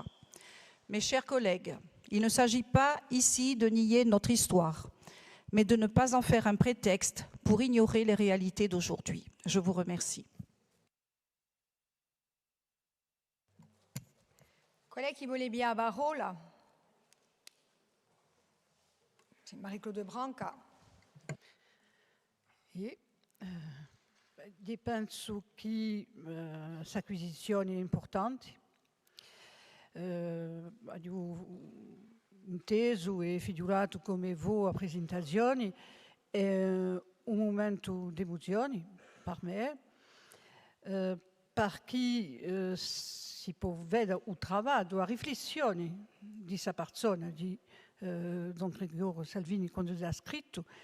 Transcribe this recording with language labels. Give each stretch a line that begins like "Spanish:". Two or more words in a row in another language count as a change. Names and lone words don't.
French: Mes chers collègues, il ne s'agit pas ici de nier notre histoire, mais de ne pas en faire un prétexte pour ignorer les réalités d'aujourd'hui. Je vous remercie. Collègue qui voulait bien la parole. C'est Marie-Claude Branca.
Italian: Penso che questa acquisizione è importante. Ho inteso e figurato come voi a presentazione, è un momento di emozione per me, perché si può vedere il lavoro, la riflessione di questa persona, di Don Gregorio Salvini, quando ha scritto.